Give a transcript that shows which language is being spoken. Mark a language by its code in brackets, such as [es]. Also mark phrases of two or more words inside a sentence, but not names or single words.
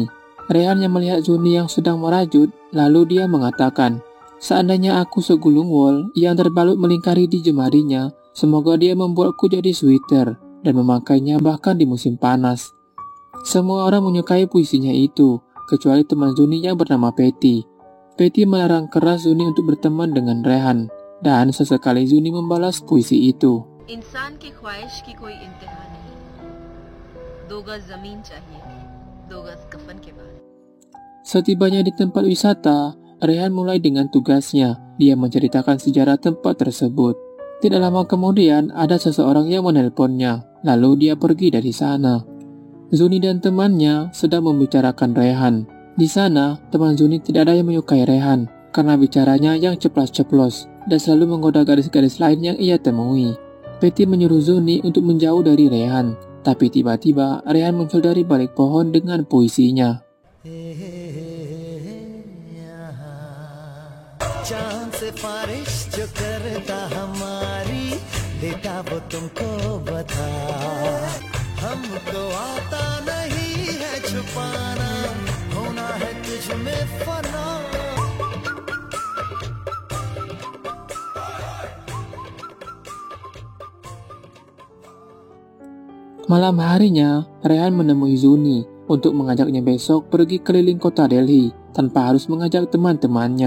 [id] Rehan yang melihat Zuni yang sedang merajut, lalu dia mengatakan, "Seandainya aku segulung wol yang terbalut melingkari di jemarinya, semoga dia membuatku jadi sweater dan memakainya bahkan di musim panas." Semua orang menyukai puisinya itu, kecuali teman Zuni yang bernama Petty. Petty melarang keras Zuni untuk berteman dengan Rehan, dan sesekali Zuni membalas puisi itu. [hi] इंसान की ख्वाहिश की कोई इंतहा नहीं, 2 गज जमीन चाहिए, 2 गज कफन के बाद. [id] Setibanya di tempat wisata, Rehan mulai dengan tugasnya. Dia menceritakan sejarah tempat tersebut. Tidak lama kemudian, ada seseorang yang menelponnya. Lalu dia pergi dari sana. Zuni dan temannya sedang membicarakan Rehan. Di sana, teman Zuni tidak ada yang menyukai Rehan karena bicaranya yang ceplas-ceplos dan selalu menggoda gadis-gadis lain yang ia temui. Petty menyuruh Zuni untuk menjauh dari Rehan, tapi tiba-tiba Rehan muncul dari balik pohon dengan puisinya. [hi] चांद सिफारिश जो करता हमारी देता वो तुमको बता हमको आता नहीं है छुपाना होना है तुझ में फना. [id] Malam harinya, Rehan menemui Zuni untuk mengajaknya besok pergi keliling kota Delhi tanpa harus mengajak teman-temannya.